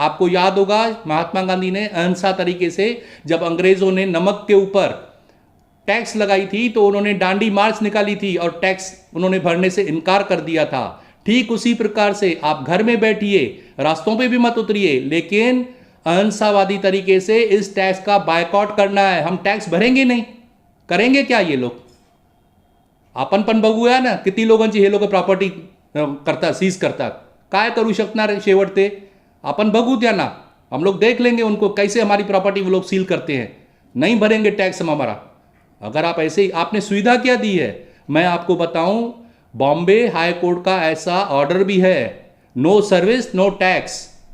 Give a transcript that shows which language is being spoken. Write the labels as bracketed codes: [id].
[hi] आपको याद होगा महात्मा गांधी ने अहिंसा तरीके से जब अंग्रेजों ने नमक के ऊपर टैक्स लगाई थी तो उन्होंने डांडी मार्च निकाली थी और टैक्स उन्होंने भरने से इनकार कर दिया था। ठीक उसी प्रकार से आप घर में बैठिए, रास्तों पे भी मत उतरिए, लेकिन अहिंसावादी तरीके से इस टैक्स का बायकॉट करना है। हम टैक्स भरेंगे नहीं, करेंगे क्या ये लोग? [mr] आपणपण बघूया ना किती लोकांची हे लोक प्रॉपर्टी करता, सीज करतात, काय करू शकणार शेवटते? अपन बघू त्यांना, [hi] हम लोग देख लेंगे उनको कैसे हमारी प्रॉपर्टी वो लोग सील करते हैं। नहीं भरेंगे टैक्स हम हमारा। अगर आप ऐसे ही, आपने सुविधा क्या दी है? मैं आपको बताऊं, बॉम्बे हाई कोर्ट का ऐसा ऑर्डर भी है, नो सर्विस नो टैक्स।